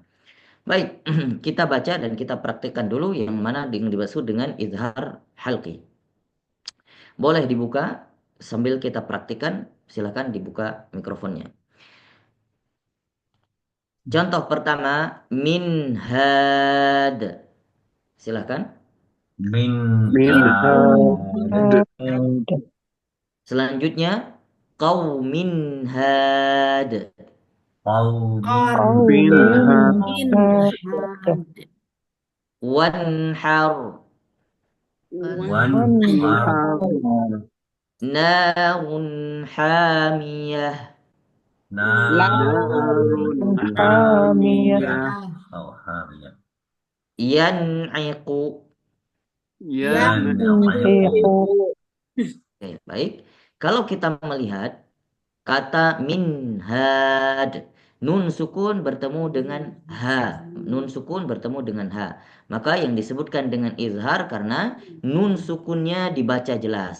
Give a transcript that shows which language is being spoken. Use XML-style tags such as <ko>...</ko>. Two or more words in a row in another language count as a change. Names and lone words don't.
<id>Baik, kita baca dan kita praktikkan dulu yang mana yang dimaksud dengan</id> <ar>إظهار حلقي.</ar> <id>Boleh dibuka sambil kita praktikkan, silakan dibuka mikrofonnya. Contoh pertama, minhad. Silakan.</id> <ar>Min min had. had</ar> <id>Selanjutnya,</id> <ar>قومٍ هاد. Qawmin qaumin had. had Wanhar. Wanhar. wanhar نارٌ حامية. Narun نارٌ حامية hamiyah. Oh, hamiyah. Yan'iqu. Yan'iqu. yan'iqu</ar> <id>Oke, baik. Kalau kita melihat kata minhad,</id> <ar>نون سكون</ar> <id>bertemu dengan ha.</id> <ar>نون سكون</ar> <id>bertemu dengan ha. Maka yang disebutkan dengan izhar karena nun sukunnya dibaca jelas.</id>